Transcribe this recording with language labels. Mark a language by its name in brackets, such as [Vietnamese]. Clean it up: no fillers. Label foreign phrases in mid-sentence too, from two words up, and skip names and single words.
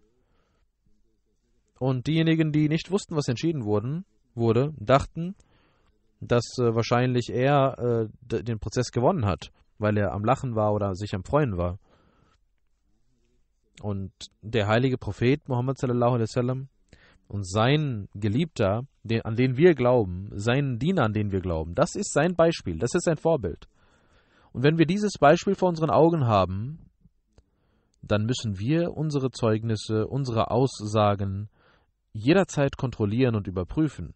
[German] Und diejenigen, die nicht wussten, was entschieden wurde, dachten, dass wahrscheinlich er den Prozess gewonnen hat, weil er am Lachen war oder sich am Freuen war. Und der heilige Prophet Muhammad [Arabic] صلى الله عليه وسلم [German] und sein Geliebter, an den wir glauben, sein Diener, an den wir glauben, das ist sein Beispiel, das ist sein Vorbild. Und wenn wir dieses Beispiel vor unseren Augen haben, dann müssen wir unsere Zeugnisse, unsere Aussagen jederzeit kontrollieren und überprüfen.